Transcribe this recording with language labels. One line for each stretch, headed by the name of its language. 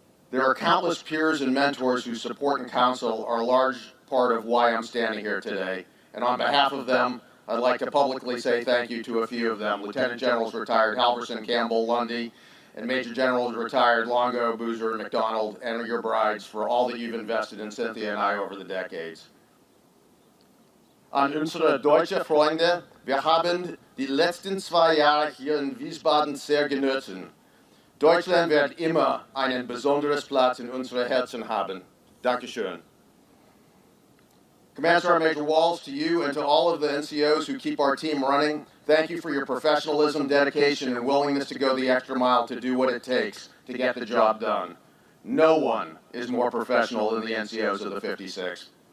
English: There are countless peers and mentors whose support and counsel are a large part of why I'm standing here today. And on behalf of them, I'd like to publicly say thank you to a few of them. Lieutenant Generals retired Halverson, Campbell, Lundy, and Major Generals retired Longo, Boozer, and McDonald, and your brides for all that you've invested in Cynthia and I over the decades.
German: An unsere deutsche Freunde, wir haben die letzten 2 Jahre hier in Wiesbaden sehr genossen. Deutschland wird immer einen besonderes Platz in unseren Herzen haben. Dankeschön.
English: Command Sergeant Major Walls, to you and to all of the NCOs who keep our team running, thank you for your professionalism, dedication, and willingness to go the extra mile to do what it takes to get the job done. No one is more professional than the NCOs of the 56th.